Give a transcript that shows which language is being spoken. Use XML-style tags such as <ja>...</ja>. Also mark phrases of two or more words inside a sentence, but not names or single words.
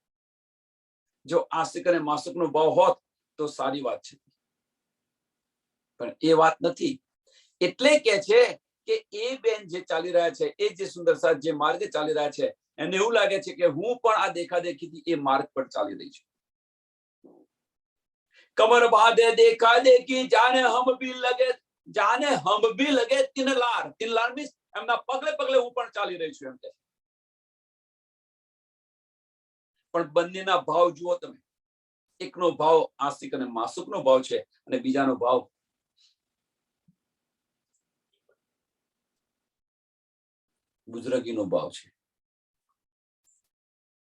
<gu>જો આશિક અને માસુકનો ભાવ હોત તો સારી વાત છે, પણ એ વાત નથી। એટલે કે છે કે એ બેન જે ચાલી રહ્યા છે, એ જે સુંદર સાથ જે માર્ગે ચાલી રહ્યા છે, એને એવું લાગે છે કે હું પણ આ દેખા દેખીથી એ માર્ગ પર ચાલી રહી છું।</gu> <hi>कमर बांधे देखा देखी, जाने हम भी लगे तीन लार। तीन लार</hi> <gu>मीन्स એમના પગલે પગલે હું પણ ચાલી રહી છું એમ કે। પણ બંનેના ભાવ જુઓ તમે, એકનો ભાવ આસ્તિક અને માસુકનો ભાવ છે અને બીજાનો ભાવ બુઝરગીનો ભાવ છે।</gu>